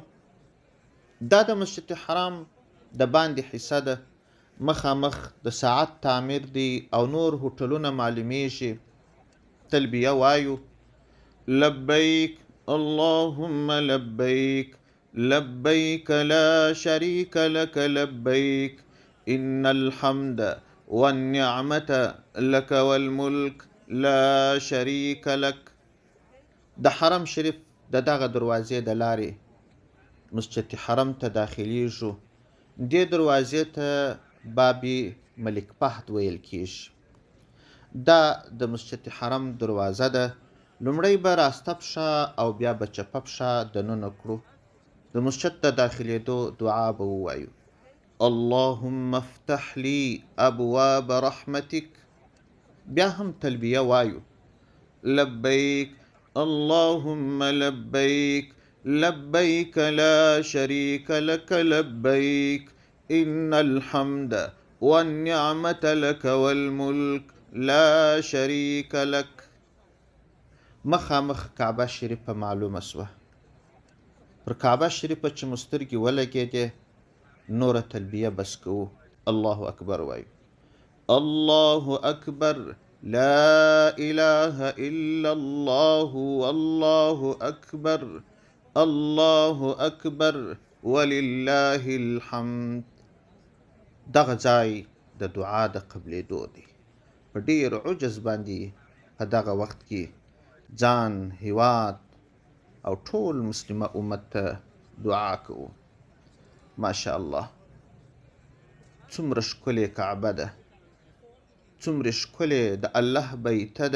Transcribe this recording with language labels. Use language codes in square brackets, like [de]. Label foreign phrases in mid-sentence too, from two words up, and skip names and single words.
[ps] دا د مسجد حرام د باندې حصه ده، مخامخ د ساعت تعمیر دی او نور هوټلونه معلومیږي. تلبیه وایو: [ar] لبیک اللهم لبیک لبیک لا شریک لک لبیک ان الحمد والنعمة لك والملك لا شریک لک. [ps] د حرم شریف د دغه دروازې د لارې مسجد حرم ته داخلیږو. دې دروازې ته باب ملک فهد ویل کیږي. دا د مسجد حرم دروازه ده. لومړی به راسته پښه او بیا به چپه پښه دننه کړو. د مسجد د داخلېدو دعا به ووایو: [ar] اللهم افتح لي ابواب رحمتك. [ps] بیا هم تلبیه وایو: [ar] لبیک اللهم لبیک لبیک لا شریک لک لبیک ان الحمد والنعمة لك والملك لا شریک لک. [ps] مخامخ کعبه شریفه معلومه سوه. پر کعبه شریفه چې مو سترګې ولګېدې، نوره تلبیه بس کوو. [ar] الله اکبر وایو: الله اکبر لا اله الا الله والله اکبر الله اکبر ولله الحمد. [ps] دغه ځای د دعا د قبلېدو دی. په ډیر عجز باندې په دغه وخت کې ځان، هیواد او ټول مسلمه امت ته دعا کوو. ماشاء الله، څومره ښکلې کعبه ده، څومره ښکلې د الله بیته ده.